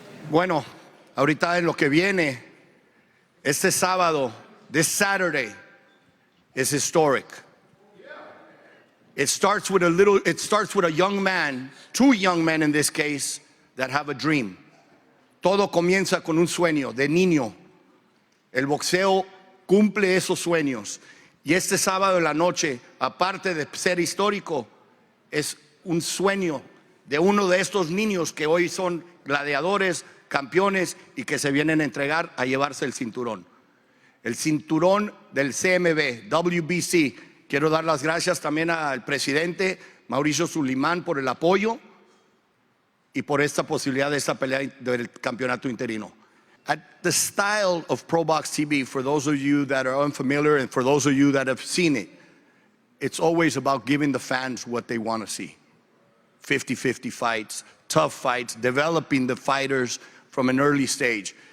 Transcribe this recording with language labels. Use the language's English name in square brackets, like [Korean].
[Spanish] Bueno, ahorita en lo que viene, este sábado, [English] this Saturday, is historic. It starts with a young man, two young men in this case, that have a dream. [Spanish] Todo comienza con un sueño de niño. El boxeo cumple esos sueños. Y este sábado en la noche, aparte de ser histórico, es un sueño de uno de estos niños que hoy son gladiadores, campeones y que se vienen a entregar a llevarse el cinturón. El cinturón del CMB, WBC. Quiero dar las gracias también al presidente Mauricio Sulimán por el apoyo y por esta posibilidad de esta pelea del campeonato interino. [English] At the style of ProBox TV, for those of you that are unfamiliar and for those of you that have seen it, it's always about giving the fans what they want to see. 50-50 fights, tough fights, developing the fighters from an early stage.